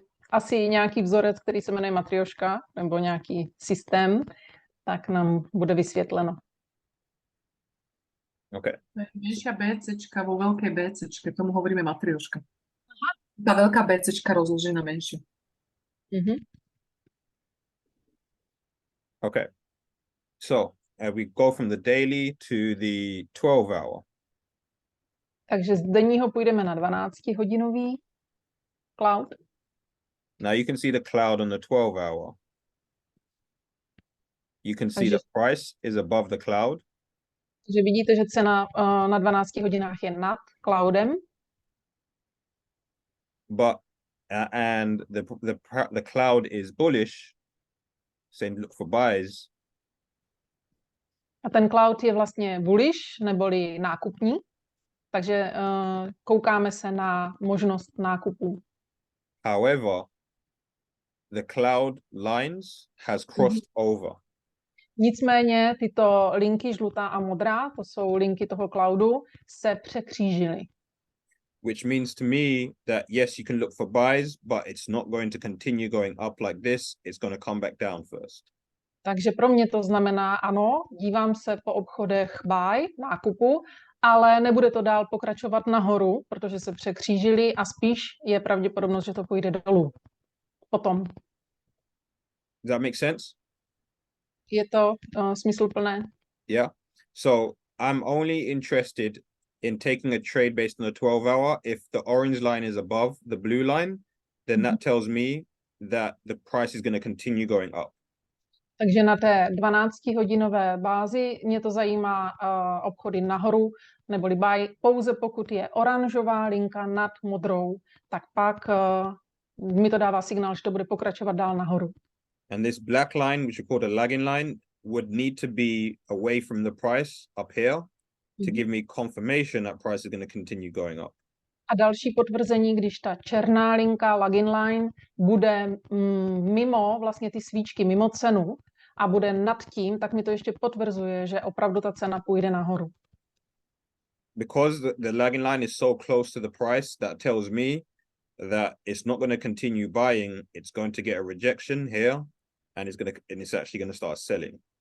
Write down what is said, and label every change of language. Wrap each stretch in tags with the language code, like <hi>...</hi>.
<cs>Asi nějaký vzorec, který se jmenuje Matrioška, nebo nějaký systém, tak nám bude vysvětleno.</cs> <en>Okay.</en> <sk>Menšia BCčka vo veľkej BCčke, tomu hovoríme matrioška. Tá veľká BCčka rozloží na menšiu.</sk> <en>Okay. So we go from the daily to the 12-hour.</en> <cs>Takže z denního půjdeme na 12-hodinový cloud.</cs> <en>Now you can see the cloud on the 12-hour. You can see the price is above the cloud.</en> <cs>Takže vidíte, že cena na 12 hodinách je nad cloudem.</cs> <en>But and the cloud is bullish, saying look for buys.</en> <cs>A ten cloud je vlastně bullish, neboli nákupní. Takže koukáme se na možnost nákupu.</cs> <en>However, the cloud lines has crossed over.</en> <cs>Nicméně tyto linky žlutá a modrá, to jsou linky toho cloudu, se překřížily.</cs> <en>Which means to me that yes, you can look for buys, but it's not going to continue going up like this. It's going to come back down first.</en> <cs>Takže pro mě to znamená, ano, dívám se po obchodech buy, nákupu, ale nebude to dál pokračovat nahoru, protože se překřížili a spíš je pravděpodobnost, že to půjde dolů. Potom.</cs> <en>Does that make sense?</en> <cs>Je to smysluplné?</cs> <en>Yeah. So I'm only interested in taking a trade based on the 12-hour. If the orange line is above the blue line, then that tells me that the price is going to continue going up.</en> <cs>Takže na té 12-hodinové bázi mě to zajímá obchody nahoru, neboli buy, pouze pokud je oranžová linka nad modrou, tak pak mi to dává signál, že to bude pokračovat dál nahoru.</cs> <en>And this black line, which we call the lagging line, would need to be away from the price up here to give me confirmation that price is going to continue going up.</en> <cs>A další potvrzení, když ta černá linka, lagging line, bude mimo vlastně ty svíčky, mimo cenu a bude nad tím, tak mi to ještě potvrzuje, že opravdu ta cena půjde nahoru.</cs> <en>because the lagging line is so close to the price, that tells me that it's not going to continue buying. It's going to get a rejection here, and it's actually going to start selling.</en>